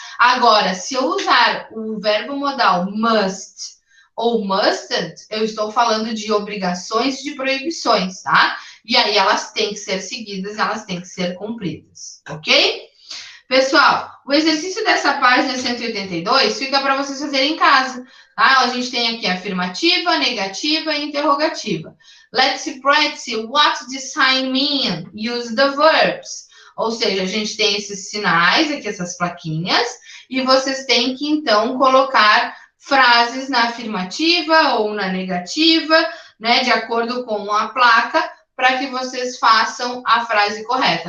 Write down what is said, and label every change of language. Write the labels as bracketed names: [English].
[Portuguese] Agora, se eu usar o verbo modal must ou mustn't, eu estou falando de obrigações e de proibições, tá? E aí elas têm que ser seguidas, elas têm que ser cumpridas, ok? Pessoal, o exercício dessa página 182 fica para vocês fazerem em casa, tá? A gente tem aqui afirmativa, negativa e interrogativa. [English] Let's practice what the sign mean. Use the verbs. [Portuguese] Ou seja, a gente tem esses sinais aqui, essas plaquinhas, e vocês têm que, então, colocar frases na afirmativa ou na negativa, né, de acordo com a placa, para que vocês façam a frase correta.